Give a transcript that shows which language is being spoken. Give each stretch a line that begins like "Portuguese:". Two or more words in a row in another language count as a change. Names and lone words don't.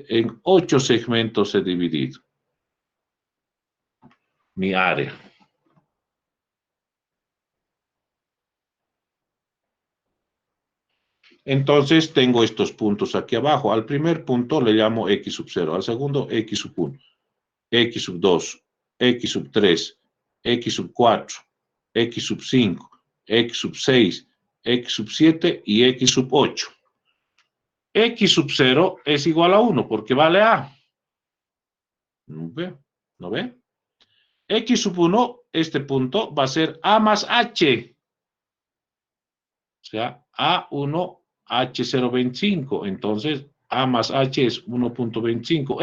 Spanish: En 8 segmentos he dividido mi área. Entonces tengo estos puntos aquí abajo. Al primer punto le llamo X sub 0. Al segundo X sub 1. X sub 2. X sub 3. X sub 4. X sub 5. X sub 6. X sub 7 y X sub 8. X sub 0 es igual a 1 porque vale A. ¿No ve? ¿No ve? X sub 1, este punto va a ser A más H. O sea, A1, H025. Entonces, A más H es 1.25.